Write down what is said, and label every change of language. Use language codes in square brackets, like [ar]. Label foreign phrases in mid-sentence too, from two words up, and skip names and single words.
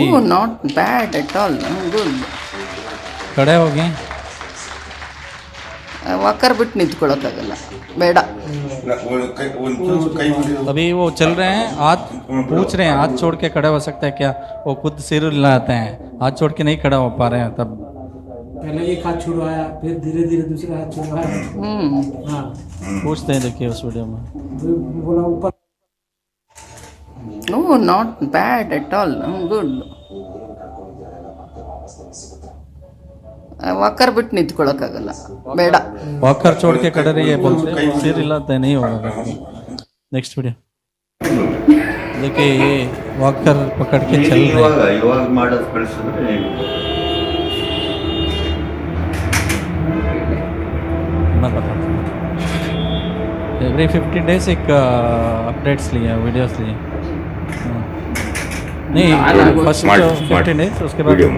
[en] no, not bad at all, good. [hi] खड़े हो गए, [kn] ವಾಕರ್ ಬಿಟ್ಟು ನಿಂತ್ಕೊಳ್ಳೋಕ್ಕಾಗಲ್ಲ, ಬೇಡ। [hi] अभी वो चल रहे हैं, हाथ पूछ रहे हैं, हाथ छोड़ के खड़ा हो सकता है क्या? वो खुद सिर हिलाते हैं, हाथ छोड़ के नहीं खड़ा हो पा रहे हैं। तब पहले एक हाथ छुड़वाया, फिर धीरे धीरे दूसरा हाथ छुड़वाया। हाँ, पूछते हैं, देखिए उस वीडियो में। बोला ऊपर। [en] no, not bad at all, good. [kn] ವಾಕರ್ ಬಿಟ್ಟು ನಿಂತ್ಕೊಳ್ಳೋಕ್ಕಾಗಲ್ಲ, ಬೇಡ। [hi] वॉकर छोड़ के खड़े रहिए बोलते हैं, सिर हिलाते नहीं होगा। नेक्स्ट वीडियो देखिए, ये वॉकर पकड़ के चल रहे हैं। [kn] ಇವಾಗ ಮಾಡೋದು ಕಳಿಸಿದ್ರೆ [hi] मैं बताता हूँ। [en] every 15 days [hi] एक अपडेट्स लिए, वीडियोस लिए। नहीं, फर्स्ट Smart 15 डेज, उसके बाद video